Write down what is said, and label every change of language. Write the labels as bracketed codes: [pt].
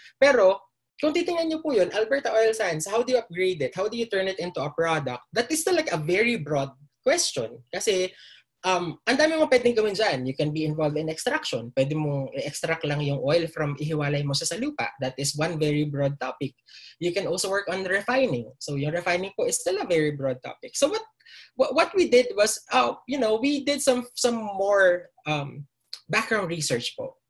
[tl] Pero, kung titingnan nyo po yun, Alberta Oil Sands, [en] how do you upgrade it? How do you turn it into a product? That is still like a very broad question. [tl] Kasi, ang dami mo pwedeng gawin dyan. [en] You can be involved in extraction. [tl] Pwede mong i-extract lang yung oil from ihiwalay mo sa lupa. [en] That is one very broad topic. You can also work on refining. So, yung refining po is still a very broad topic. So, what we did was, we did some more background research po.